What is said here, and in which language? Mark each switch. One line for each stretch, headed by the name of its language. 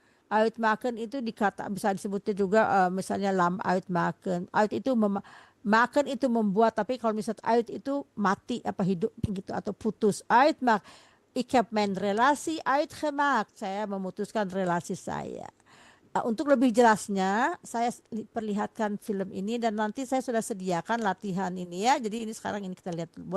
Indonesian: Uitmaken itu bisa disebutnya juga misalnya lam uitmaken. Uit itu maken itu membuat, tapi kalau misalnya uit itu mati apa hidup gitu atau putus.
Dutch: Uitmaak. Ik heb mijn relatie uitgemaakt.
Indonesian: Saya memutuskan relasi saya. Untuk lebih jelasnya saya perlihatkan film ini dan nanti saya sudah sediakan latihan ini ya. Jadi ini sekarang ini kita lihat dulu.